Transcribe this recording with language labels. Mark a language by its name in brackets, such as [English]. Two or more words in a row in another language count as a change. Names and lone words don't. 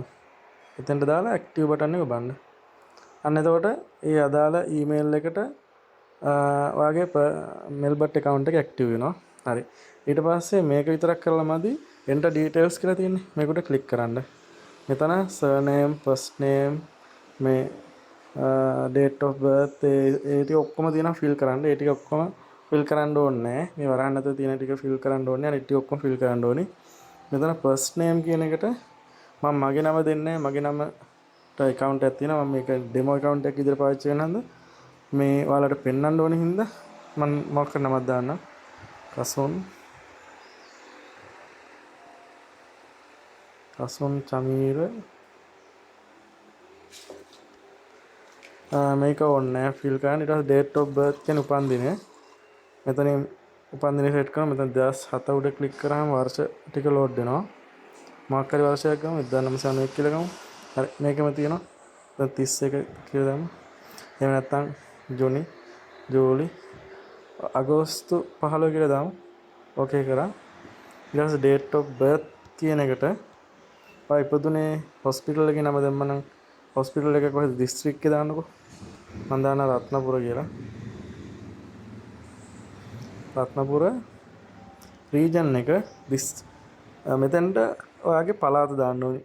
[Sinhala] මෙතෙන්ට දාලා [English] active button [Sinhala] එක ඔබන්න. අන්න එතකොට ඒ අදාළ ඊමේල් එකට ඔයාගේ මෙල්බර්ට් account එක ඇක්ටිව් වෙනවා. හරි. ඊට පස්සේ මේක විතරක් කරලා මදි [English] enter details [Sinhala] කියලා තියෙන්නේ. මේකට ක්ලික් කරන්න. මෙතන [English] surname, first name, [Sinhala] මේ [English] date of birth [Sinhala] ඒ ටික ඔක්කොම තියෙනවා fill කරන්න. ඒ ටික ඔක්කොම fill කරන්න ඕනේ නැහැ. මේ වරහන් නැතුව තියෙන ටික fill කරන්න ඕනේ. අනිත් ටික ඔක්කොම fill කරන්න ඕනේ. මෙතන [English] first name [Sinhala] කියන එකට මම මගේ නම දෙන්නේ නැහැ. මගේ නමට account එකක් තියෙනවා. මම මේක [English] demo account [Sinhala] එකක් විදිහට පාවිච්චි කරන හන්ද මේ ඔයාලට පෙන්වන්න ඕනේ හින්දා මම මොකක් නමක් දාන්නම්. කසුන් චමීර මේක ඕනේ ෆිල් කරන්න. ඊට පස්සේ [English] date of birth [Sinhala] කියන උපන්දිනය මෙතනින් උපන්දිනය සෙට් කරනවා. මෙතන 2007 උඩ ක්ලික් කරාම වර්ෂ ටික ලෝඩ් වෙනවා. මොකක් හරි වර්ෂයක් ගමු 1991 කියලා ගමු. හරි මේකම තියෙනවා. දැන් 31 කියලා දාමු. එහෙම නැත්නම් ජූනි ජූලි අගෝස්තු 15 කියලා දාමු. ඕකේ කරා. ඊට පස්සේ [English] date of birth [Sinhala] කියන එකට ඔය ඉපදුනේ හොස්පිටල් එකේ නම දැම්මනම් හොස්පිටල් එක කොහෙද දිස්ත්‍රික්ක එක දාන්නකෝ. මම දාන රත්නපුර කියලා. රත්නපුර රීජන් එක මෙතෙන්ට ඔයාගේ පළාත දාන්න ඕනේ.